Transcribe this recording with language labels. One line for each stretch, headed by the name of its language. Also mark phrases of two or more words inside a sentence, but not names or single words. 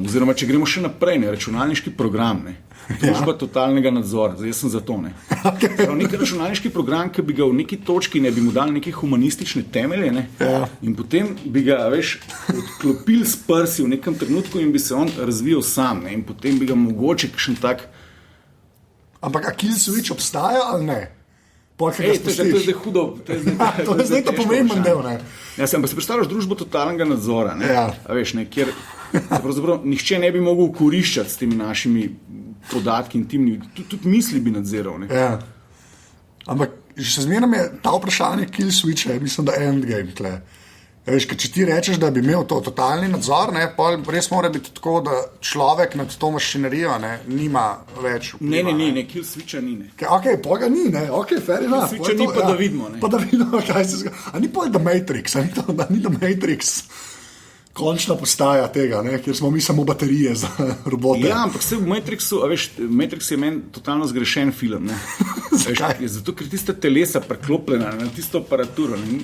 Slovenian: Oziroma, če gremo še naprej, ne, računalniški program, ne, družba totalnega nadzora, zdaj jaz sem za to. Ne. Nek računalniški program, ki bi ga v neki točki ne bi mu dal neke humanistične temelje, ne, in potem bi ga, veš, odklopil s prsi v nekem trenutku in bi se on razvijal sam, ne, in potem bi ga mogoče kakšen tak. Ampak a
English: kill switch
Slovenian: obstaja ali ne? To je zdaj hudo. To je zdaj to pomemben del, ne? Ja, ampak si predstavljaš družbo totalnega nadzora, ne? Ja. A veš, ne, kjer pravzaprav nihče ne bi mogel koriščati s temi našimi podatki intimni, tudi misli bi nadziral, ne? Ja. Ampak še zmeraj je ta vprašanje
English: kill switcha,
Slovenian: mislim, da endgame tle. Veš, če ti rečeš, da bi imel to totalni nadzor, ne, pa res mora biti tako, da človek nad to mašinerijo nima več vpliva. Ne,
English: kill switcha
Slovenian: ni. Ne. Ok, poga ni, ne,
English: ok, fair enough. Kill switcha
Slovenian: ni, pa da vidimo. Ne. Pa da vidimo, kaj se zgodi. A ni pa The Matrix, da ni The Matrix končna postaja tega, ne, kjer smo mi samo baterije za robote. Ja, ampak vse v Matrixu, a veš, Matrix je meni totalno zgrešen film, ne. Zakaj? Zato, ker tista telesa preklopljena na tisto aparaturo, ne.